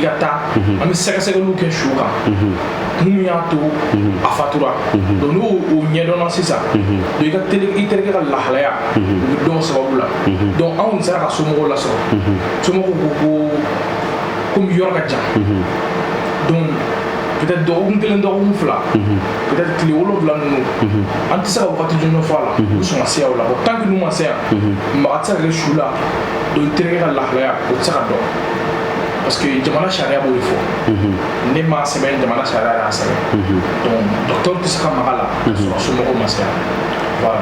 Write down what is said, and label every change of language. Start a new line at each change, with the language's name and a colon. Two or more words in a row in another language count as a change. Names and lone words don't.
Bambara: ka taa an bɛ sɛgɛsɛgɛliw kɛ su kan mun y'a to a fatura donc n'o ɲɛdɔnna sisan donc I terikɛ ka lahalaya u bɛ dɔn sababu la donc anw kɔni sera ka somɔgɔw lasɔrɔ somɔgɔw ko komi yɔrɔ ka jan
French: donc peut-être
Bambara: dɔgɔkun kelen dɔgɔkun fila peut-être tile 7 ninnu an tɛ se ka wagati jɔnjɔn fɔ a la u sɔn ka se yan o la
French: bon tant que
Bambara: n'u ma se yan maga tɛ se ka kɛ su la donc I terikɛ ka lahalaya o tɛ se ka dɔn
French: parce que
Bambara: jamana sariya b'o de fɔ ne m'a sɛbɛn jamana sariya y'a sɛbɛn
French: donc docteur
Bambara: tɛ se ka maga la ka sɔrɔ somɔgɔw ma se yan voilà.